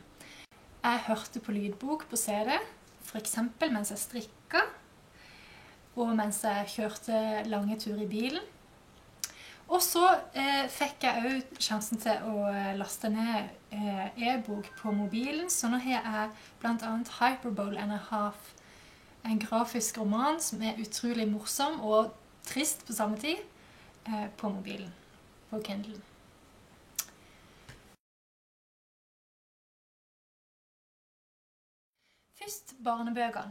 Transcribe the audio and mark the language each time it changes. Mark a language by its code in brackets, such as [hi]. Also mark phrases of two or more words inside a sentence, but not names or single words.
[no] Jeg hørte på lydbok på CD, for eksempel mens jeg strikket, og mens jeg kjørte lange turer i bilen. Og så fikk jeg også sjansen til å laste ned e-bok på mobilen, så nå har jeg blant annet Hyperbowl and a Half, en grafisk roman som er utrolig morsom og trist på samme tid, på mobilen, på Kindle. Først barnebøkene.